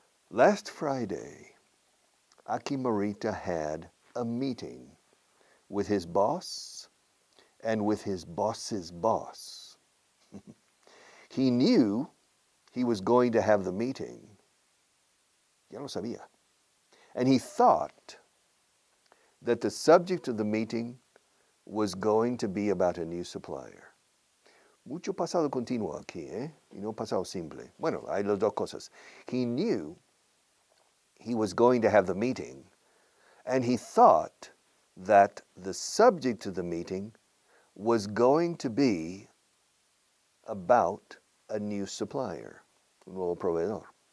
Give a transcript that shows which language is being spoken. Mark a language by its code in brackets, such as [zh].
[en] Last Friday, Aki Marita had a meeting with his boss and with his boss's boss. He knew he was going to have the meeting. [es] Ya lo sabía. [en] And he thought that the subject of the meeting was going to be about a new supplier. [es] Mucho pasado continuo aquí, ¿eh? Y no pasado simple. Bueno, hay las dos cosas. [en] He knew he was going to have the meeting, and he thought that the subject of the meeting was going to be about a new supplier, [es] un nuevo proveedor.